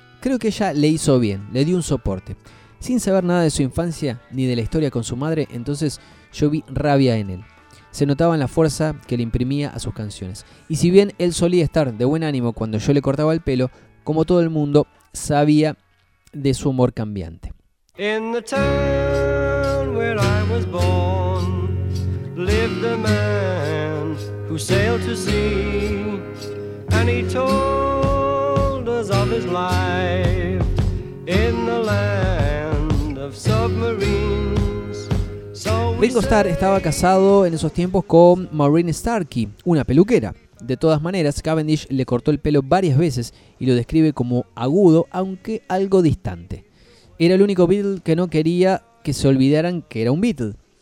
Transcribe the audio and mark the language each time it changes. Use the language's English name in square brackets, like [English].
[Spanish] Creo que ella le hizo bien, le dio un soporte. Sin saber nada de su infancia ni de la historia con su madre, entonces yo vi rabia en él. Se notaba en la fuerza que le imprimía a sus canciones. Y si bien él solía estar de buen ánimo cuando yo le cortaba el pelo, como todo el mundo, sabía de su humor cambiante». [English] In the town where I was born, lived a man who sailed to sea, and he told us of his life in the land of submarines. [Spanish] So Ringo Starr estaba casado en esos tiempos con Maureen Starkey, una peluquera. De todas maneras, Cavendish le cortó el pelo varias veces y lo describe como agudo, aunque algo distante. Era el único Beatle que no quería que se olvidaran que era un Beatle.